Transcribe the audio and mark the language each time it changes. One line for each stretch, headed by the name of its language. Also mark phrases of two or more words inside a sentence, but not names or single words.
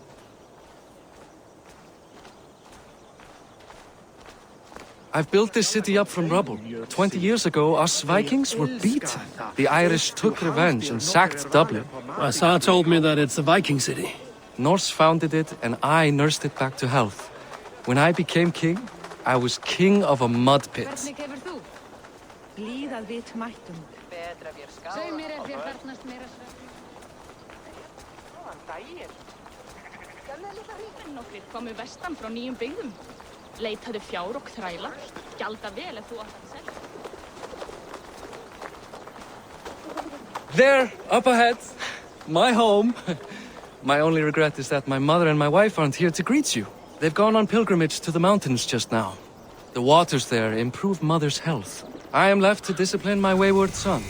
English: I've built this city up from rubble. 20 years ago, us Vikings were beat. The Irish took revenge and sacked Dublin. Asar told me that it's a Viking city. Norse founded it, and I nursed it back to health. When I became king, I was king of a mud pit.
Icelandic: Komu vestan frá nýjum byggðum. Leitaðu fjár og þræla. Gjalda vel ef þú átt að selja.
English: There, up ahead, my home. My only regret is that my mother and my wife aren't here to greet you. They've gone on pilgrimage to the mountains just now. The waters there improve mother's health. I am left to discipline my wayward son.